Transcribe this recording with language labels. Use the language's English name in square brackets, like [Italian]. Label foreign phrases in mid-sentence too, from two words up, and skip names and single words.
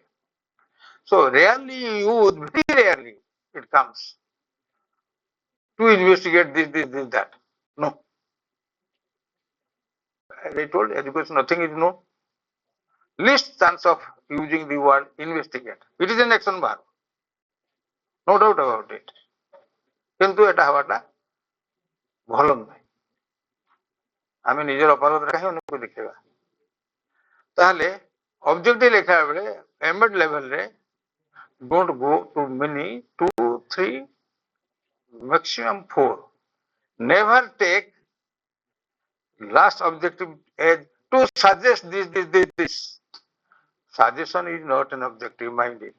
[English] So rarely used, very rarely it comes to investigate this, that. No. As I told, education, nothing is known. Least chance of using the word investigate. It is an action verb. No doubt about it. [Odia] କିନ୍ତୁ ଏଟା ହବାଟା ଭଲ ନୁହେଁ। ଆମେ ନିଜର ଅପରାଧରେ କାହିଁ ଅନ୍ୟକୁ ଦେଖେଇବା? ତାହେଲେ ଅବଜେକ୍ଟିଭ ଲେଖା ବେଳେ ଏମଏଡ୍ ଲେଭେଲରେ [English] don't go to many, 2, 3, maximum 4. Never take last objective as to suggest this. Suggestion is not an objective, mind it.